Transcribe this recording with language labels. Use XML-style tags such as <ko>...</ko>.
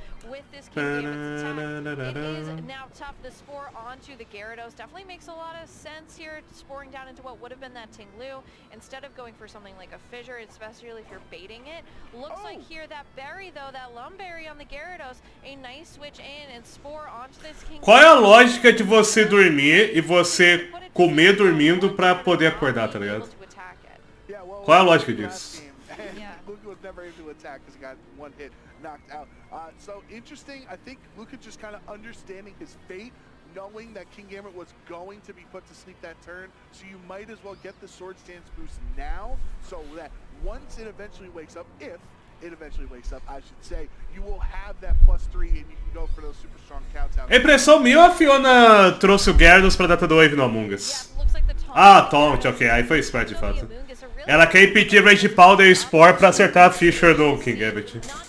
<en>With this King Gambit's attack, it is now tough. The spore onto the Gyarados definitely makes a lot of sense here, sporing down into what would have been that Tinglu, instead of going for something like a Fissure, especially if you're baiting it. Looks like here that berry though, that Lum Berry on the Gyarados, a nice switch in and spore onto this King.</en> <pt>Qual é a lógica de você dormir e você comer dormindo pra poder acordar, tá ligado? Qual é a lógica disso?</pt> <en>Never able to attack because he got one hit knocked out. So interesting, I think Luka just kind of understanding his fate, knowing that King Gambit was going to be put to sleep that turn, so you might as well get the Sword Stance boost now, so that once it eventually wakes up, if it eventually wakes up, I should say, you will have that +3 and you can go for those super strong countdowns.</en> <pt>A impressão minha, a Fiona trouxe o Gyarados pra data do Wave no Among Us. Ah, Taunt, ok, aí foi smart de fato. Ela quer impedir Rage Powder e Spore pra acertar a Fissure do King Gambit.</pt>